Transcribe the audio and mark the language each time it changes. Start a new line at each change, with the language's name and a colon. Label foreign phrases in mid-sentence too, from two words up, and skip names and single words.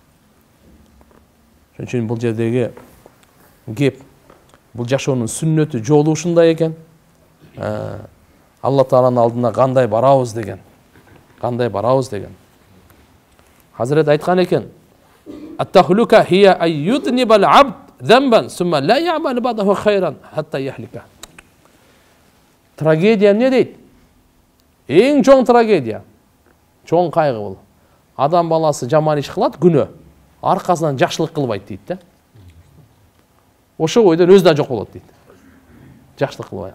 Kyrgyz: Ошон үчүн бул жердеги кеп, бул жашоонун сүннөтү, жолу ушундай экен. Алла тааланын алдына кандай барабыз деген. Хазрет айткан экен:
Arabic: "التهلكة هي أن يذنب العبد ذنبا ثم لا يعمل بعده خيرا حتى يهلك."
Kyrgyz: Трагедия эмне дейт? Эң чоң трагедия, чоң кайгы бул. Адам баласы жаман иш кылат, күнөө, аркасынан жакшылык кылбайт дейт да. Ошо ойдон өзү да жок болот дейт. Жакшылык кылбай.